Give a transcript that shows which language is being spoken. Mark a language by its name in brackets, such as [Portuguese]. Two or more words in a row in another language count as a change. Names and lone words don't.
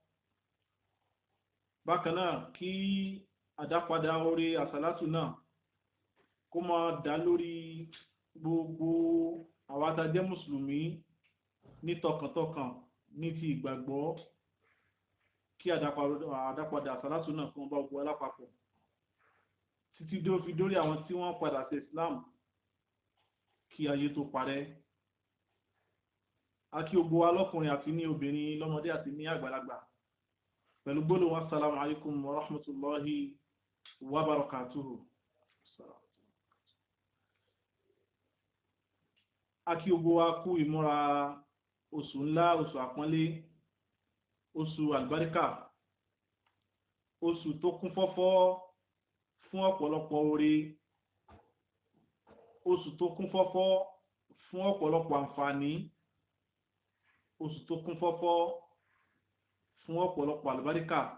[Yoruba] Bákan náà kí àdápadà orí àsàlátù náà kó máa dá lórí gbogbo àwa tá jẹ́ mùsùlùmí ní tọkàntọkàn ní ti ìgbàgbọ́, kí àdápadà àsàlátù náà kó máa bá gbogbo alápapọ̀ títí tó fi dórí àwọn tí wọ́n padà sí Islam kí ayé tó parẹ́. A kí gbogbo wa lọ́kùnrin àti ní obìnrin, lọ́mọdé àti ní àgbàlagbà pẹ̀lú gbólóhùn [Arabic] السلام عليكم ورحمة الله وبركاته. [Yoruba] A kí gbogbo wa kú ìmúra oṣù ńlá, oṣù àpọ́nlé, oṣù àlùbáríkà, oṣù tó kún fọ́fọ́ fún ọ̀pọ̀lọpọ̀ oore, oṣù tó kún fọ́fọ́ fún ọ̀pọ̀lọpọ̀ àǹfààní, oṣù tó kún fọ́fọ́ fún ọ̀pọ̀lọpọ̀ àlùbáríkà,